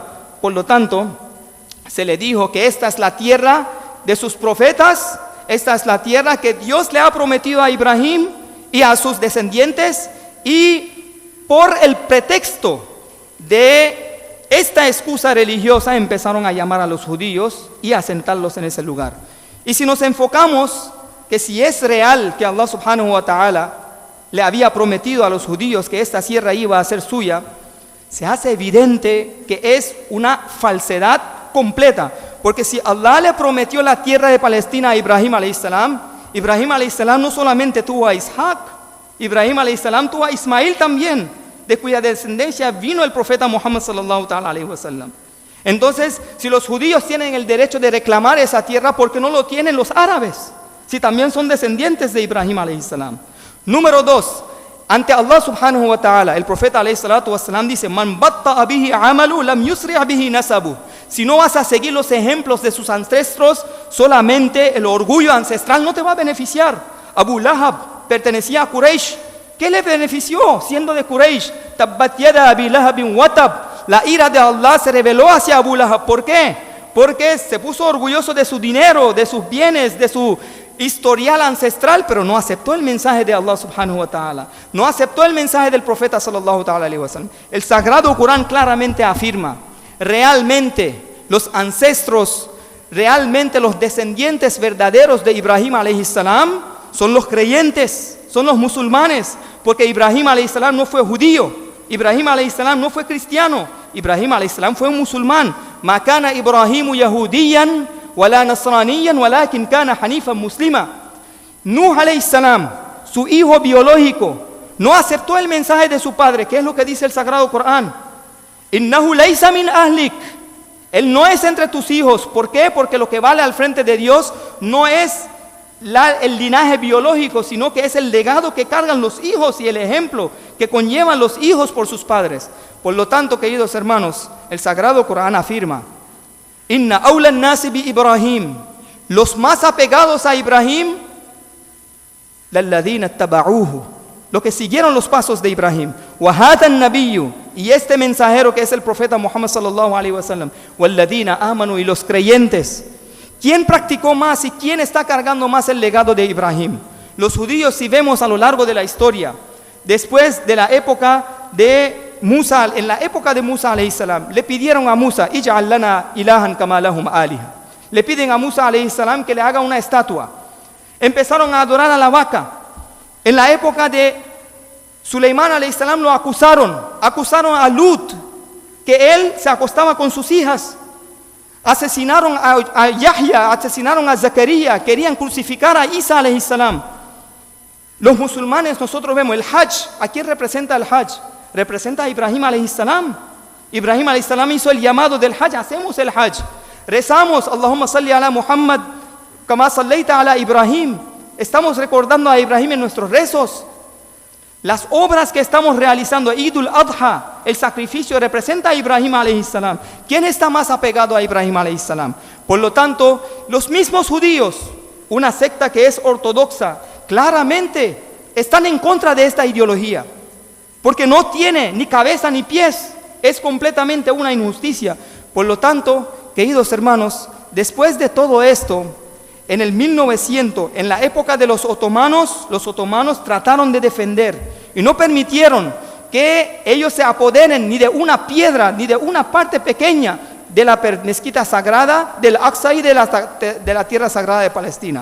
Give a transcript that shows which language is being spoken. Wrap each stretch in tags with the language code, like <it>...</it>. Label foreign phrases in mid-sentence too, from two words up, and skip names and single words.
<es>Por lo tanto, se le dijo que esta es la tierra de sus profetas, esta es la tierra que Dios le ha prometido a Ibrahim y a sus descendientes, y por el pretexto de esta excusa religiosa empezaron a llamar a los judíos y a sentarlos en ese lugar. Y si nos enfocamos que si es real que Allah</es> <ar>سبحانه وتعالى</ar> <es>le había prometido a los judíos que esta tierra iba a ser suya, se hace evidente que es una falsedad completa. Porque si Allah le prometió la tierra de Palestina a Ibrahim a.s., Ibrahim a.s. no solamente tuvo a Isaac, Ibrahim a.s. tuvo a Ismail también, de cuya descendencia vino el profeta Muhammad</es> <ar>صلى الله تعالى عليه وسلم.</ar> <es>Entonces, si los judíos tienen el derecho de reclamar esa tierra, ¿por qué no lo tienen los árabes? Si también son descendientes de Ibrahim a.s. Número 2, ante Allah</es> <ar>سبحانه وتعالى,</ar> <es>el profeta</es> <ar>عليه الصلاة والسلام</ar> <es>dice:</es> <ar>من بطأ به عمله لم يسرع به نسبه.</ar> <es>Si no vas a seguir los ejemplos de sus ancestros, solamente el orgullo ancestral no te va a beneficiar. Abu Lahab pertenecía a Quraysh. ¿Qué le benefició siendo de Quraysh?</es> <ar>تبت يدا أبي لهب وتب.</ar> <es>La ira de Allah se reveló hacia Abu Lahab. ¿Por qué? Porque se puso orgulloso de su dinero, de sus bienes, de su historial ancestral, pero no aceptó el mensaje de Allah</es> <ar>سبحانه وتعالى.</ar> <es>No aceptó el mensaje del profeta</es> <ar>صلى الله تعالى عليه وسلم.</ar> <es>El sagrado Corán claramente afirma: realmente los ancestros, realmente los descendientes verdaderos de Ibrahim</es> <ar>عليه السلام</ar> <es>son los creyentes, son los musulmanes, porque Ibrahim</es> <ar>عليه السلام</ar> <es>no fue judío, Ibrahim</es> <ar>عليه السلام</ar> <es>no fue cristiano, Ibrahim</es> <ar>عليه السلام</ar> <es>fue un musulmán.</es> <ar>ما كان إبراهيم يهوديا ولا نصرانيا ولكن كان حنيفا مسلما.</ar> <es>Nuh</es> <ar>عليه السلام,</ar> <es>su hijo biológico, no aceptó el mensaje de su padre. ¿Qué es lo que dice el sagrado Corán?</es> <ar>إنه ليس من أهلك.</ar> <es>Él no es entre tus hijos. ¿Por qué? Porque lo que vale al frente de Dios no es el linaje biológico, sino que es el legado que cargan los hijos y el ejemplo que conllevan los hijos por sus padres. Por lo tanto, queridos hermanos, el sagrado Corán afirma:</es> <ar>إن أولى الناس بإبراهيم,</ar> <es>los más apegados a Ibrahim,</es> <ar>للذين اتبعوه,</ar> <es>los que siguieron los pasos de Ibrahim,</es> <ar>وهذا النبي,</ar> <es>y este mensajero que es el profeta Muhammad</es> <ar>صلى الله عليه وسلم, والذين آمنوا,</ar> <es>y los creyentes. ¿Quién practicó más y quién está cargando más el legado de Ibrahim? Los judíos, si vemos a lo largo de la historia, después de la época de Musa, en la época de Musa</es> <ar>عليه السلام,</ar> <es>le pidieron a Musa:</es> <ar>اجعل لنا إلها كما لهم آلهة.</ar> <es>Le piden a Musa</es> <ar>عليه السلام</ar> <es>que le haga una estatua. Empezaron a adorar a la vaca. En la época de Suleimán</es> <ar>عليه السلام</ar> <es>lo acusaron a Lut, que él se acostaba con sus hijas. Asesinaron a Yahya, asesinaron a Zacarías, querían crucificar a Isa</es> <ar>عليه السلام.</ar> <es>Los musulmanes, nosotros vemos el Hajj. ¿A quién representa el Hajj? Representa a Ibrahim</es> <ar>عليه السلام.</ar> <es>Ibrahim</es> <ar>عليه السلام</ar> <es>hizo el llamado del Hajj. Hacemos el Hajj, rezamos</es> <ar>اللهم صل على محمد كما صليت على إبراهيم.</ar> <es>Estamos recordando a Ibrahim en nuestros rezos. Las obras que estamos realizando, Idul Adha, el sacrificio, representa a Ibrahim</es> <ar>عليه السلام.</ar> <es>¿Quién está más apegado a Ibrahim</es> <ar>عليه السلام?</ar> <es>Por lo tanto, los mismos judíos, una secta que es ortodoxa, claramente están en contra de esta ideología, porque no tiene ni cabeza ni pies, es completamente una injusticia. Por lo tanto, queridos hermanos, después de todo esto, en el 1900, en la época de los otomanos trataron de defender y no permitieron que ellos se apoderen ni de una piedra, ni de una parte pequeña de la mezquita sagrada del Aqsa y de la tierra sagrada de Palestina.</es>